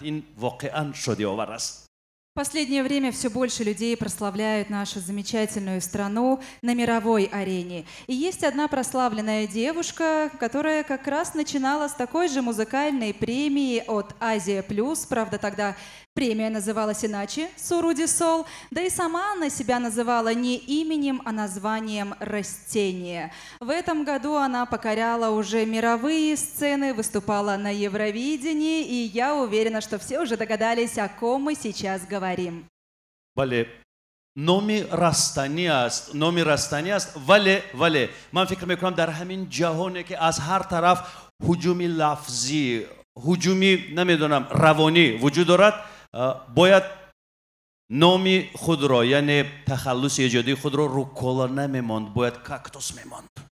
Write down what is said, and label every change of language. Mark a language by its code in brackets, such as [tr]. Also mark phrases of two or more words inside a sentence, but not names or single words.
[fa] این واقعا شادی‌آور است. [ru] В последнее время все больше людей прославляют нашу замечательную страну на мировой арене. И есть одна прославленная девушка, которая как раз начинала с такой же музыкальной премии от Азия Плюс. Правда, тогда премия называлась иначе, Суруди Сол. Да и сама она себя называла не именем, а названием «Растение». В этом году она покоряла уже мировые сцены, выступала на Евровидении, и я уверена, что все уже догадались, о ком мы сейчас говорим. [fa] بله، نامی رستنی است، ولی من فکر میکنم در همین جهانی که از هر طرف هجومی لفظی، هجومی نمیدونم روانی وجود دارد، باید نامی خود را، یعنی تخلص ایجادی خود را رو کالا نمیماند، باید کاکتوس میماند.